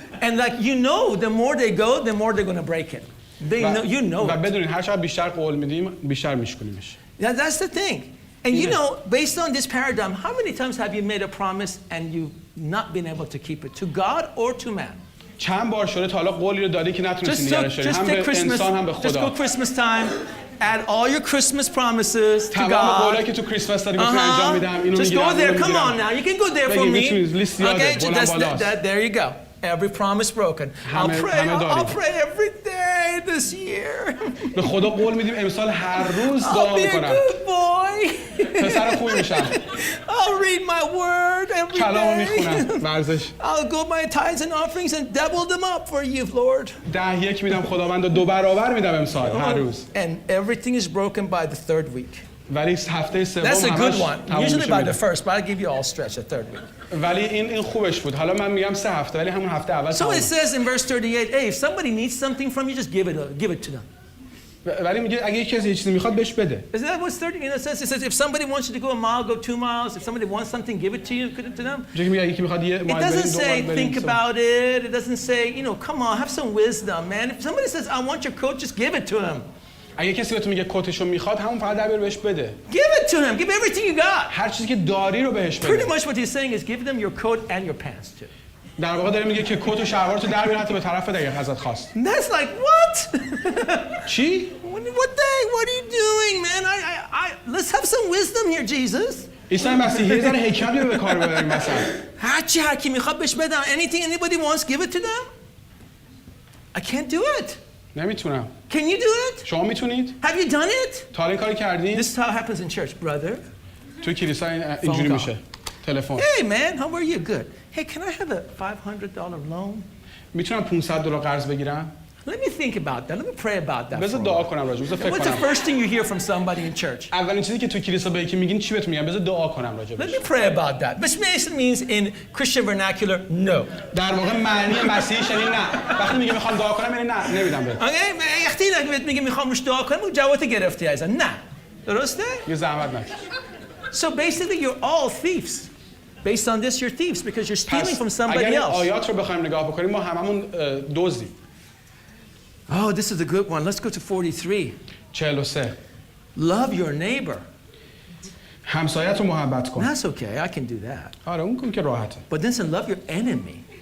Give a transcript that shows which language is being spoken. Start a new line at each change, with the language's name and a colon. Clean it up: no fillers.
English: And like you know, the more they go, the more they're going to break it. They know, you know.
Persian: و بدونید هر چقدر بیشتر قول میدیم بیشتر میشکنیمش.
English: That's the thing. And you know, based on this paradigm, how many times have you made a promise and you've not been able to keep it? To God or to man?
Persian: چند بار شده تا حالا قولی رو دادی که نتونستی نگرش داری، هم به انسان هم به خدا.
English: Just go Christmas time. Add all your Christmas promises to
Persian: تمام
English: God.
Persian: قولایی که تو کریسمس داری گفتی انجام میدم اینو
English: Just
Persian: میگیرم.
English: go there. Come on now. You can go there for me. Okay, there you go. Every promise broken. I'll pray every day this year.
Persian: به خدا قول میدیم امسال هر روز دعا میکنم.
English: I'll be a good boy.
Persian: پسر خوبی میشم.
English: I'll read my word every
Persian: کلامو
English: day.
Persian: میخونم. ورزش.
English: I'll go my tithes and offerings and double them up for you, Lord.
Persian: 10 میدم خداوند و 2 برابر میدم امسال هر روز.
English: And everything is broken by the third week.
Persian: ولی هفته سوم
English: That's a good one. Usually by the first, but I'll give you all stretch the third week.
Persian: ولی این خوبش بود. حالا من میگم 3 هفته ولی همون هفته اول.
English: So it says in verse 38, hey, if somebody needs something from you, just give it to them.
Persian: ولی میگه اگه کسی چیزی میخواد بهش بده.
English: Is that what 30 it says? It says if somebody wants you to go a mile, go 2 miles. If somebody wants something, give it to you, give it to them. It doesn't say think about it. It doesn't say, you know, come on, have some wisdom, man. If somebody says I want your coat, just give it to him.
Persian: اگه کسی بهتون میگه کتشو میخواد همون فقط در بیار بهش بده.
English: Give it to him. Give everything you got.
Persian: هر چیزی که داری رو بهش بده.
English: Pretty much what he's saying is give them your coat and your pants too.
Persian: در واقع داره میگه که کت و شلوارتو در بیار حتی به طرف دیگه ازت خواست.
English: That's like what?
Persian: چی؟
English: What are you doing, man? Let's have some wisdom here, Jesus.
Persian: عیسی مسیح یه ذره حکمت به کار ببریم مثلا. هر کی میخواد بهش بدم.
English: Anything anybody wants, give it to them. I can't do it.
Persian: نمیتونم.
English: Can you do it?
Persian: شما میتونید؟
English: Have you done it?
Persian: تا این کارو کردین؟
English: This is how it happens in church, brother.
Persian: تو کلیسا اینجوری میشه. تلفن.
English: Hey man, how are you? Good. Hey, can I have a $500 loan?
Persian: میتونم $500 قرض بگیرم؟
English: Let me think about that. Let me pray about that.
Persian: بذار دعا کنم راجع بهش.
English: What's the first thing you hear from somebody in church?
Persian: اولین چیزی که تو کلیسا به یکی میگین چی بهتون میگن؟ بذار دعا کنم راجع بهش.
English: Let me pray about that. Which means in Christian vernacular, no.
Persian: در واقع معنی مسیحیش یعنی نه. وقتی میگه میخوام دعا کنم یعنی نه، نمیدم بهت. Okay, وقتی میگه میخوام روش دعا کنم، جواب گرفتی ازن. نه. درسته؟ یه زحمت نکش.
English: So basically you're all thieves. Based on this you're thieves because you're stealing from somebody else.
Persian: اگر آیات رو بخوایم نگاه بکنیم ما هممون دزدیم.
English: Oh, this is a good one. Let's go to 43.
Persian: 43.
English: Love your neighbor.
Persian: همسایت رو محبت کن.
English: That's okay. I can do that.
Persian: آره اون که راحته.
English: But then say love your enemy.